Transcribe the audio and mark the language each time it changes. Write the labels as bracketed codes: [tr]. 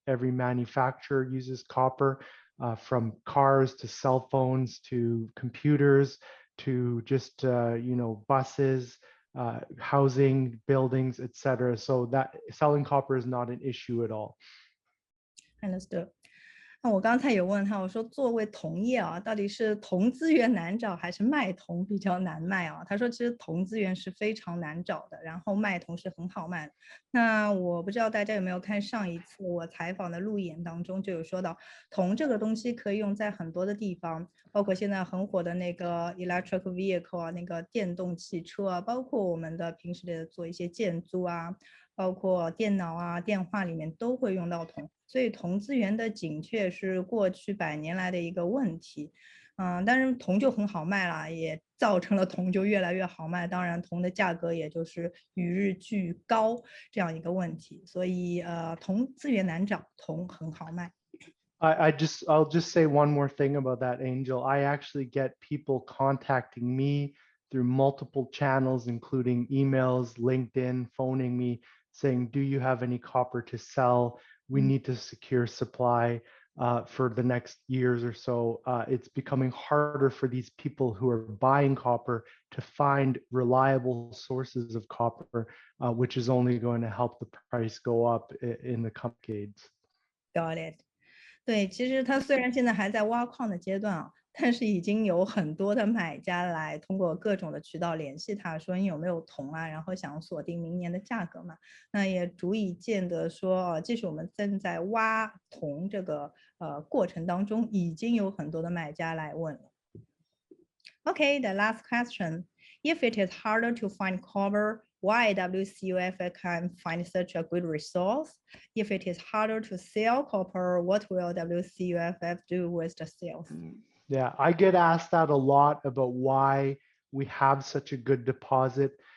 [en] Every manufacturer uses copper, from cars to cell phones to computers, to just buses, housing, buildings, etc. So that selling copper is not an issue at all. Understood. [zh] 那我刚才有问他，我说作为铜业啊，到底是铜资源难找还是卖铜比较难卖啊？他说其实铜资源是非常难找的，然后卖铜是很好卖的。那我不知道大家有没有看上一次我采访的路演当中就有说到，铜这个东西可以用在很多的地方，包括现在很火的那个 electric vehicle 啊，那个电动汽车啊，包括我们的平时的做一些建筑啊，包括电脑啊、电话里面都会用到铜，所以铜资源的紧缺是过去100年来的一个问题。但是铜就很好卖了，也造成了铜就越来越好卖，当然铜的价格也就是与日俱高这样一个问题，所以铜资源难找，铜很好卖。 [en] I'll just say one more thing about that, Angel. I actually get people contacting me through multiple channels, including emails, LinkedIn, phoning me, saying, do you have any copper to sell? We need to secure supply for the next years or so. It's becoming harder for these people who are buying copper to find reliable sources of copper, which is only going to help the price go up in the coming decades. Got it. [zh] 对，其实它虽然现在还在挖矿的阶段啊，但是已经有很多的买家来通过各种的渠道联系他，说你有没有铜啊，然后想锁定明年的价格嘛。那也足以见得说，即使我们正在挖铜这个过程当中，已经有很多的买家来问了。 [en] Okay, the last question. If it is harder to find copper, why WCUFF can find such a good resource? If it is harder to sell copper, what will WCUFF do with the sales? Yeah, I get asked that a lot about why we have such a good deposit.